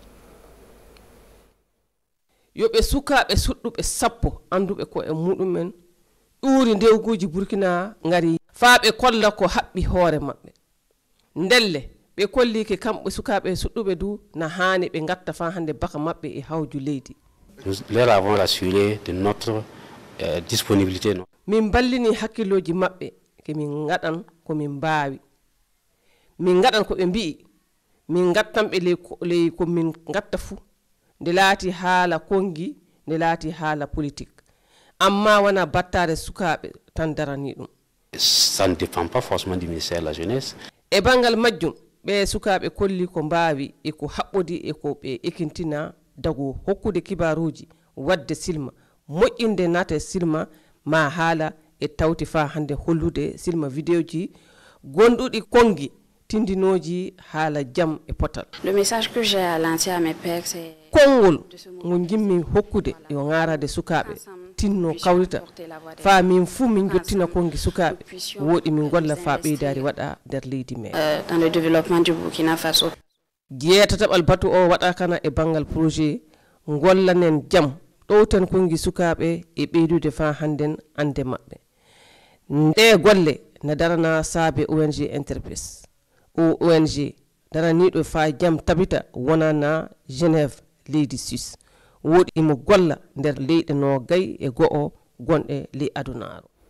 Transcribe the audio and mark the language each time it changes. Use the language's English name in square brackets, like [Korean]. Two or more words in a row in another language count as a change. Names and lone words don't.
[Fula] yoɓe sukaɓe suɗɗuɓe sappo anduɓe ko e muɗumen ɗuuri ndewguji Burkina ngari fa ɓe kolla ko haɓɓi hoore maɓɓe ndelle ɓe kolli ke kamɓe sukaɓe suɗɗuɓe du na hani ɓe gatta fa hande baka maɓɓe e hawju leydi [French] nous leur avons rassuré de notre disponibilité [Fula] min ballini hakkilloji maɓɓe ke min gaɗan ko min mbawi min gaɗan ko ɓe mbi'i min gattanɓe ley ko min gatta fuu nde laati haala kongi nde laati haala politique amma wona battare sukaɓe tan darani ɗum [French] ça ne dépend pas forcément du ministère de la jeunesse [Fula] e bangal majjum ɓe sukaɓe kolli ko mbawi e ko haɓɓodi e ko ɓe ekintina dago hokkude kibaruji wadde silma moƴƴinde naata silma ma haala e tawti fa hande hollude silma vidéo ji gonduɗi kongi tindinoji haala jam e potal. [French] Le message que j'ai à lancer à mes pères c'est [Fula] kongol ngo jimmi hokkude yo ngarade sukaɓe tinno kawrita fa min fuu min jottina kongi sukaɓe woɗi min golla fa ɓeydari waɗa nder leydi me [French] dans le développement du Burkina Faso [Fula] jeetataɓal batu o waɗa kana e bangal projet gollanen jam ɗowten kongi sukaɓe e ɓeydude fa hannden ande maɓɓe nde golle ne darana saabe ONG Interpes o ONG daraniɗo fa jam tabita wonana Genève leydi Suisse woɗi mo golla nder leyɗe no gay e go'o gonɗe ley adunaro